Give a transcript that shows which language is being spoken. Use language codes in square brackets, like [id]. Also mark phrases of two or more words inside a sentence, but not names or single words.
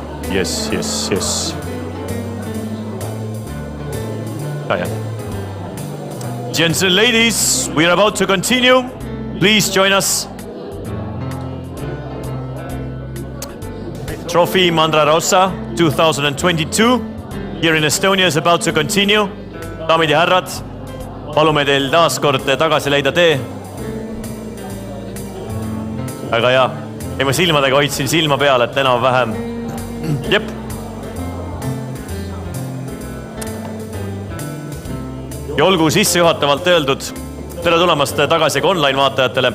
[en] Yes. Oh, yeah. Gents and ladies, we are about to continue. Please join us. Trophy Mandra Rossa 2022 here in Estonia is about to continue. [et] Daamid ja härrad, palume teil taas kord tagasi leida tee. Väga hea. Ei, ma silmadega hoidsin silma peal, et enam vähem. Jep. Ja olgu sissejuhatavalt öeldud, tere tulemast tagasi ka online vaatajatele.